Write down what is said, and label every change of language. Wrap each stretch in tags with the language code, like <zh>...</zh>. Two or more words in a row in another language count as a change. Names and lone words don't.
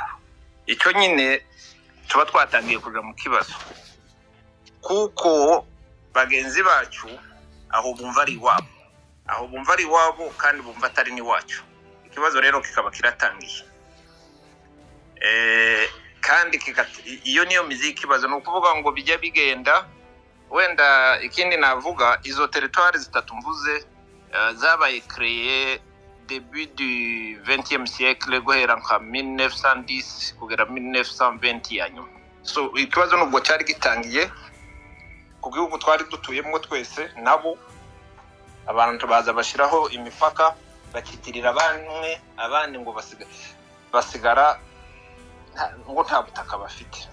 <rw>Icyo nyine tuba twatangiye kuja mu kibazo, kuko bagenzi bacu aho bumva ari iwabo, aho bumva ari iwabo kandi bumva atari ni wacu. Ikibazo rero kikaba kiratangiye. Kandi iyo niyo mizi y'ikibazo, ni ukuvuga ngo bijya bigenda. Wenda ikindi navuga, izo territoire zitatu mvuze zabaye</rw> <fr>créé début du 20e siècle</fr> <rw>guhera nka 1910 kugera 1920 yanyu. So ikibazo nubwo cyari gitangiye ku gihugu twari dutuyemo twese, nabo abantu baza bashiraho imipaka bakitirira abandi ngo basigara ngo nta butaka bafite.</rw>